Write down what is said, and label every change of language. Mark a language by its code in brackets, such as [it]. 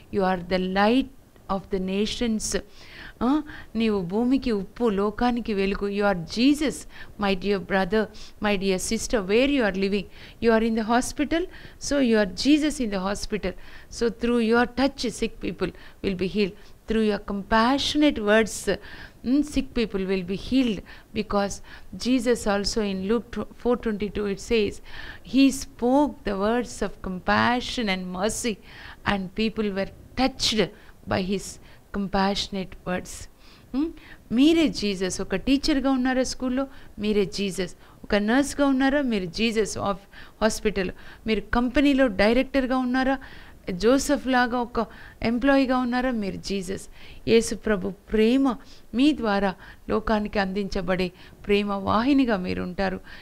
[en] You are the light of the nations. [te] నీవు భూమికి ఉప్పు, లోకానికి వెలుగు. [en] You are Jesus, my dear brother, my dear sister, where you are living. You are in the hospital, so you are Jesus in the hospital. So through your touch sick people will be healed. Through your compassionate words, sick people will be healed, because Jesus also in Luke 4:22 it says, He spoke the words of compassion and mercy, and people were touched by His compassionate words. [te] మీరే Jesus. ఒక టీచర్గా ఉన్నారా స్కూల్లో, మీరే Jesus. ఒక నర్స్గా ఉన్నారా, మీరు Jesus hospital. మీరు కంపెనీలో డైరెక్టర్గా ఉన్నారా, జోసెఫ్ లాగా ఒక ఎంప్లాయీగా ఉన్నారా, మీరు జీసస్. యేసు ప్రభు ప్రేమ మీ ద్వారా లోకానికి అందించబడే ప్రేమ వాహినిగా మీరు ఉంటారు.